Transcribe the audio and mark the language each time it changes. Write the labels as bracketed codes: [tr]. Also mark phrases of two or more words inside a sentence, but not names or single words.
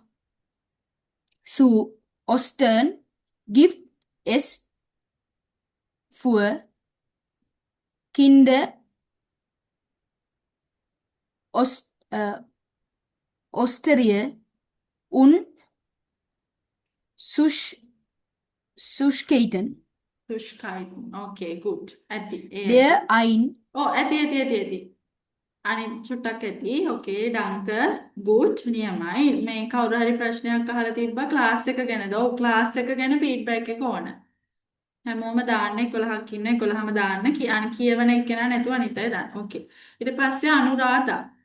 [de] Zu Ostern gibt es für Kinder Osterie und Süßigkeiten. Süßigkeiten. Okay, gut. ඇති. Der ein [si] ඇති. අනිත් චුට්ටක් ඇති. Okay, ඩංක good නියමයි. මේ කවුරු හරි ප්‍රශ්නයක් අහලා තිබ්බා ක්ලාස් එක ගැනද? ඔව් ක්ලාස් එක ගැන ෆීඩ්බැක් එක ඕන. හැමෝම දාන්න 11ක් ඉන්න 11ම දාන්න. කියවන එක්කෙනා නැතුව අනිත් අය දාන්න. Okay. ඊට පස්සේ අනුරාධා.